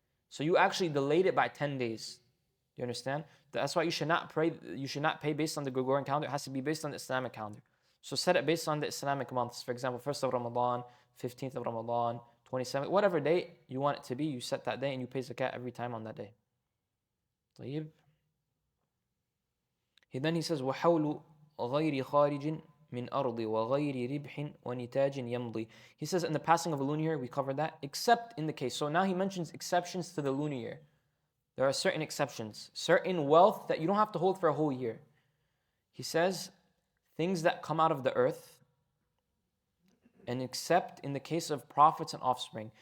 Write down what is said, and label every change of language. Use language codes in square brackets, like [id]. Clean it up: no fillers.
[en] So you actually delayed it by 10 days. Do you understand? That's why you should not pay based on the Gregorian calendar. It has to be based on the Islamic calendar. So set it based on the Islamic months. For example, 1st of Ramadan, 15th of Ramadan, 27th, whatever day you want it to be, you set that day and you pay zakat every time on that day. [ar] طيب. [en] Then he says, [ar] وَحَوْلُ غَيْرِ خَارِجٍ مِنْ أَرْضِ وَغَيْرِ رِبْحٍ وَنِتَاجٍ يَمْضِي. [en] He says in the passing of a lunar year, we covered that, except in the case. So now he mentions exceptions to the lunar year. There are certain exceptions, certain wealth that you don't have to hold for a whole year. He says, things that come out of the earth, and except in the case of prophets and offspring.